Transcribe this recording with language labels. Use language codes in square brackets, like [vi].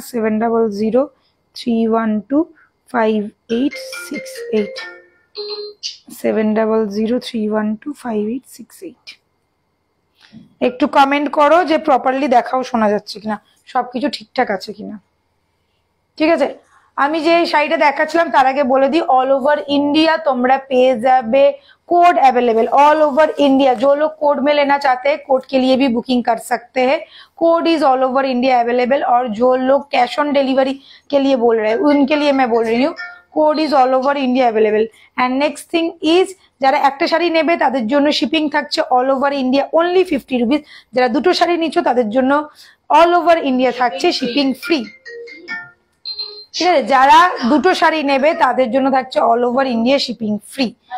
[bn] 7003125868 7003125868। একটু কমেন্ট করো যে প্রপারলি দেখাও শোনা যাচ্ছে কিনা, সবকিছু ঠিকঠাক আছে কিনা। ঠিক আছে, আমি যে শাড়িটা দেখাচ্ছিলাম তার আগে বলে দিই, [en] all over India [bn] তোমরা পেয়ে যাবে [en] Code available all over India. [hi] जो लोग कोड में लेना चाहते हैं कोड के लिए भी बुकिंग कर सकते हैं। [en] Code is all over India available. [hi] और जो लोग कैश ऑन डिलीवरी के लिए बोल रहे हैं उनके लिए मैं बोल रही हूँ [en] Code is all over India available. And next thing is, [bn] যারা একটা শাড়ি নেবে তাদের জন্য শিপিং থাকছে all over India only 50 rupees. যারা দুটো শাড়ি নিচ্ছ তাদের জন্য অল ওভার ইন্ডিয়া থাকছে শিপিং ফ্রি। ঠিক আছে, যারা দুটো শাড়ি নেবে তাদের জন্য থাকছে all over India shipping free.